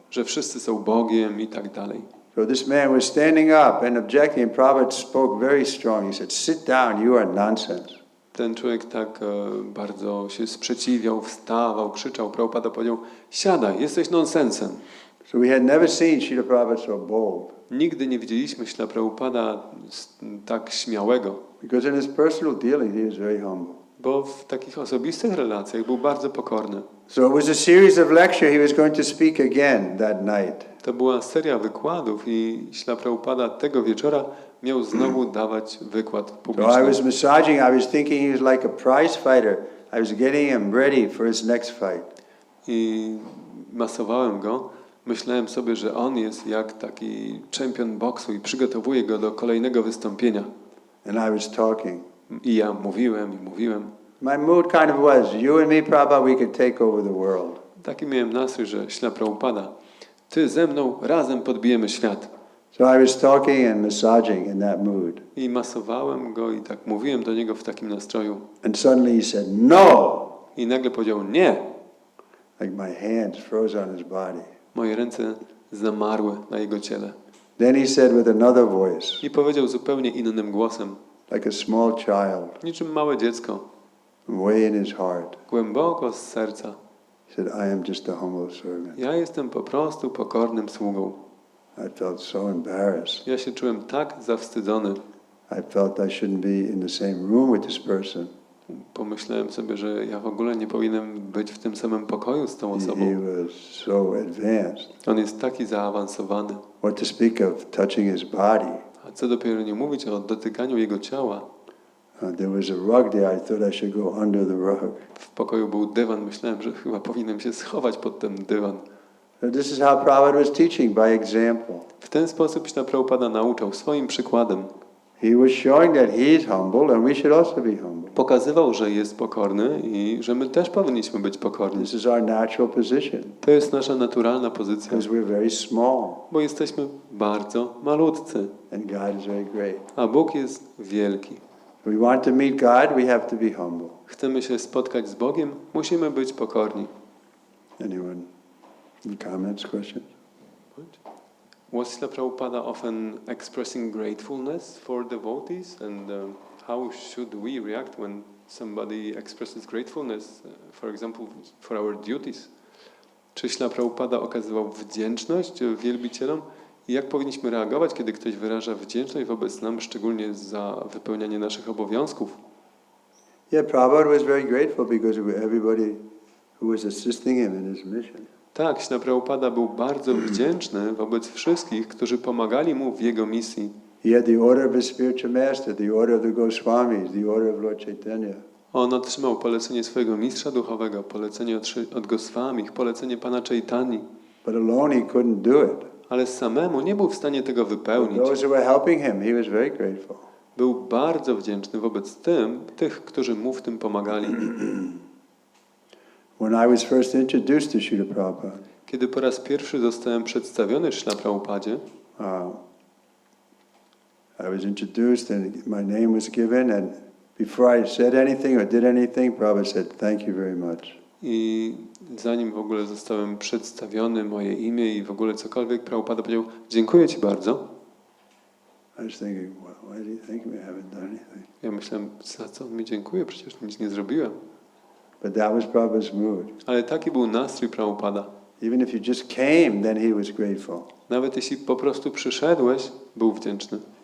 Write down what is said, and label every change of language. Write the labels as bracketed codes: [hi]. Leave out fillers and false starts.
[pl] Że wszyscy są Bogiem i tak dalej. [en] So this man was standing up and objecting, and Prabhupada spoke very strong. He said, "Sit down, you are nonsense." [pl] Ten człowiek tak bardzo się sprzeciwiał, wstawał, krzyczał. Prabhupada powiedział, siadaj, jesteś nonsensem. [en] So we had never seen Srila Prabhupada so bold. [pl] Nigdy nie widzieliśmy Śla Prabhupada tak śmiałego. [en] Because in his personal dealing he was very humble. [pl] Bo w takich osobistych relacjach był bardzo pokorny. [en] So it was a series of lecture. He was going to speak again that night. [pl] To była seria wykładów i Śla Prabhupada tego wieczora miał znowu dawać wykład So publiczny. [en] I was massaging. I was thinking he was like a prize fighter. I was getting him ready for his next fight. [pl] I masowałem go. Myślałem sobie, że on jest jak taki czempion boksu i przygotowuję go do kolejnego wystąpienia. [en] And I was talking. [pl] I ja mówiłem. [en] My mood kind of was, you and me, Prabhupada, we could take over the world. [pl] Taki miałem nastrój, że Śla Prabhupada, ty ze mną razem podbijemy świat. [en] So I was talking and massaging in that mood. [pl] I masowałem go i tak mówiłem do niego w takim nastroju. [en] And suddenly he said, "No!" [pl] I nagle powiedział nie. [en] Like my hands froze on his body. [pl] Moje ręce zamarły na jego ciele. [en] Then he said with another voice, [pl] I powiedział zupełnie innym głosem, [en] like a small child, [pl] niczym małe dziecko, [en] way in his heart. [pl] głęboko z serca. [en] He said, "I am just a humble servant." [pl] Ja jestem po prostu pokornym sługą. [en] I felt so embarrassed. [pl] Ja się czułem tak zawstydzony. [en] I felt I shouldn't be in the same room with this person. [pl] Pomyślałem sobie, że ja w ogóle nie powinienem być w tym samym pokoju z tą osobą. [en] He was so advanced. [pl] On jest taki zaawansowany. [en] What to speak of touching his body. [pl] A co dopiero nie mówić o dotykaniu jego ciała. [en] There was a rug there. I thought I should go under the rug. [pl] W pokoju był dywan. Myślałem, że chyba powinienem się schować pod ten dywan. [en] So this is how Prabhupada was teaching, by example. [pl] W ten sposób Śrīla Prabhupada nauczał swoim przykładem. [en] He was showing that he is humble and we should also be humble. [pl] Pokazywał, że jest pokorny i że my też powinniśmy być pokorni. [en] This is our natural position. [pl] To jest nasza naturalna pozycja, [en] Because we're very small [pl] bo jesteśmy bardzo malutcy, [en] and God is very great. [pl] a Bóg jest wielki. [en] If we want to meet God, we have to be humble. [pl] Chcemy się spotkać z Bogiem, musimy być pokorni. [en] Anyone? Any comments, questions? Was Śrīla Prabhupada often expressing gratefulness for devotees, and how should we react when somebody expresses gratefulness, for example, for our duties? [pl] Czy Śrīla Prabhupada okazywał wdzięczność wielbicielom? I jak powinniśmy reagować, kiedy ktoś wyraża wdzięczność wobec nam, szczególnie za wypełnianie naszych obowiązków? [en] Yeah, Prabhupada was very grateful because of everybody who was assisting him in his mission. [pl] Tak, Śrīla Prabhupada był bardzo wdzięczny wobec wszystkich, którzy pomagali mu w jego misji. [en] He had the order of his spiritual master, the order of the Goswamis, the order of Lord Chaitanya. [pl] On otrzymał polecenie swojego mistrza duchowego, polecenie od Goswamich, polecenie pana Chaitani. [en] But alone he couldn't do it. [pl] Ale samemu nie był w stanie tego wypełnić. [en] Those who were helping him, he was very grateful. [pl] Był bardzo wdzięczny wobec tych, którzy mu w tym pomagali. [en] When I was first introduced to Srila Prabhupada, [pl] Kiedy po raz pierwszy zostałem przedstawiony Śrīla Prabhupadzie, [en] I was introduced and my name was given, and before I said anything or did anything, Prabhupada said, "Thank you very much." [pl] i zanim w ogóle zostałem przedstawiony, moje imię i w ogóle cokolwiek, Prabhupada powiedział, dziękuję Ci bardzo. [en] I was thinking, why do you thank me? I haven't done anything. [pl] Ja myślałem, za co on mi dziękuję, przecież nic nie zrobiłem. [en] But that was Prabhupada's mood. [pl] Ale taki był nastrój Prabhupada. [en] Even if you just came, then he was grateful. [pl] Nawet jeśli po prostu przyszedłeś, był wdzięczny.